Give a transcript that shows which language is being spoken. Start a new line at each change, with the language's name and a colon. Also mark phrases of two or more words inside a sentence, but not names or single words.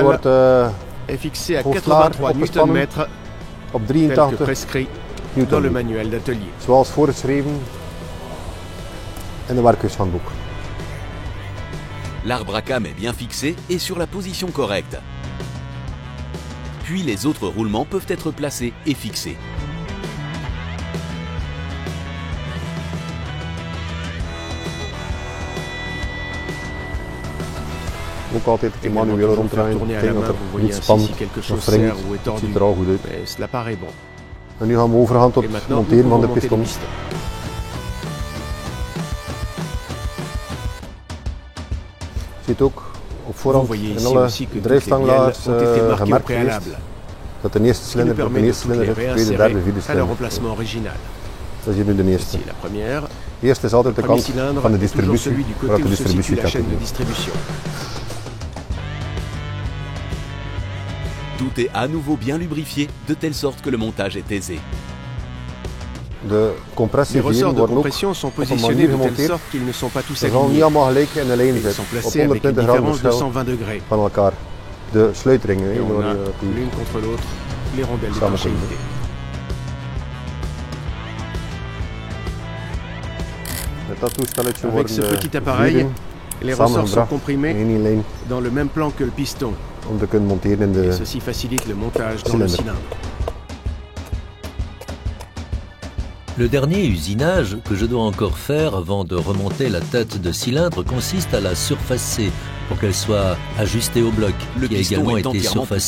Dutch: wordt
French: est fixé à
Dutch: hoofdlager 83 opgespannen Nm op
French: tel que 83 prescrit dans le Newton, manuel d'atelier.
Dutch: zoals voorgeschreven in de werkhuishandboek.
French: L'arbre à cam est bien fixé et sur la position correcte. Puis les autres roulements peuvent être placés et fixés.
Dutch: Ook altijd een keer manueel ronddraaien,
French: Tourner à la
Dutch: kijken
French: main,
Dutch: dat
French: vous
Dutch: er
French: voyez
Dutch: niet
French: ainsi
Dutch: spant
French: si quelque
Dutch: of
French: chose
Dutch: wringt.
French: serre ou est
Dutch: Het ziet
French: tordu.
Dutch: er al goed uit.
French: Mais cela paraît bon.
Dutch: En nu gaan we overgaan tot
French: Et
Dutch: het
French: maintenant, nous
Dutch: monteren van
French: pouvons
Dutch: de
French: monter les
Dutch: pistons.
French: pistons.
Dutch: Je ziet ook op
French: Vous
Dutch: voorhand
French: voyez
Dutch: in
French: ici
Dutch: alle
French: aussi que toutes les bielles
Dutch: drijfstanglagers
French: ont été marquées au
Dutch: gemerkt geweest
French: préalable,
Dutch: dat de eerste
French: ce qui nous
Dutch: cilinder op de
French: permet de
Dutch: eerste
French: toutes les
Dutch: cilinder zit, de tweede, derde,
French: réinsérer
Dutch: vierde
French: à leur
Dutch: cilinder.
French: emplacement original.
Dutch: Dat is hier nu de eerste.
French: Ici la première.
Dutch: De eerste is altijd de
French: Le premier
Dutch: kant
French: cylindre
Dutch: van de
French: est toujours
Dutch: distributie,
French: celui du
Dutch: waar
French: côté
Dutch: de
French: où se situe
Dutch: distributie
French: la
Dutch: gaat
French: chaîne de
Dutch: doen.
French: distribution. Tout est à nouveau bien lubrifié, de telle sorte que le montage est aisé.
Dutch: De
French: Les
Dutch: compressieveeren
French: ressorts de
Dutch: worden ook
French: compression sont
Dutch: op een
French: positionnés
Dutch: manier
French: de telle
Dutch: gemonteerd.
French: sorte qu'ils ne sont pas tous
Dutch: Ze gaan niet
French: alignés.
Dutch: allemaal gelijk in de lijn
French: Ils sont
Dutch: zitten, op
French: placés avec une
Dutch: 120 graden
French: différence de
Dutch: verschil
French: 120 degrés.
Dutch: van elkaar. De sluitringen,
French: Et on
Dutch: waar
French: a
Dutch: die
French: l'une contre l'autre les rondelles
Dutch: Samen
French: d'étanchéité.
Dutch: met dat toestelletje
French: Avec
Dutch: worden
French: ce
Dutch: de
French: petit appareil,
Dutch: vliegen
French: les ressorts sont
Dutch: samengebracht in
French: comprimés
Dutch: één lijn
French: dans le même plan que le piston.
Dutch: om te kunnen monteren in
French: Et
Dutch: de
French: ceci facilite le montage dans le cylindre. cylindre. Le dernier usinage que je dois encore faire avant de remonter la tête de cylindre consiste à la surfacer pour qu'elle soit ajustée au bloc, Le qui a piston également est été entièrement poussé